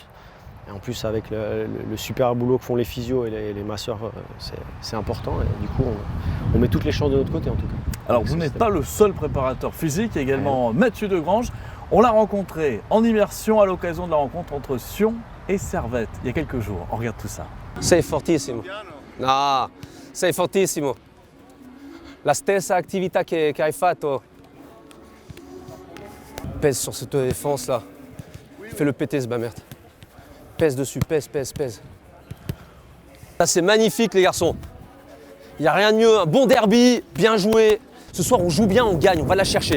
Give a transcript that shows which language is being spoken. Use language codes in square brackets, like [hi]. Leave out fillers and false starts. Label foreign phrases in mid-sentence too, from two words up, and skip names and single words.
[fr] Et en plus, avec le super boulot que font les physios et les masseurs, c'est important. Et du coup, on met toutes les chances de notre côté en tout cas. Alors, vous n'êtes pas le seul préparateur physique, il y a également Mathieu Degrange. On l'a rencontré en immersion à l'occasion de la rencontre entre Sion et Servette il y a quelques jours. On regarde tout ça. [it] Sei fortissimo. No, sei fortissimo. La stessa attività che hai fatto. [fr] Pèse sur cette défense là. Fais-le péter ce Bamert. Pèse dessus, pèse. Ça c'est magnifique les garçons. Il n'y a rien de mieux, un bon derby, bien joué. Ce soir on joue bien, on gagne, on va la chercher.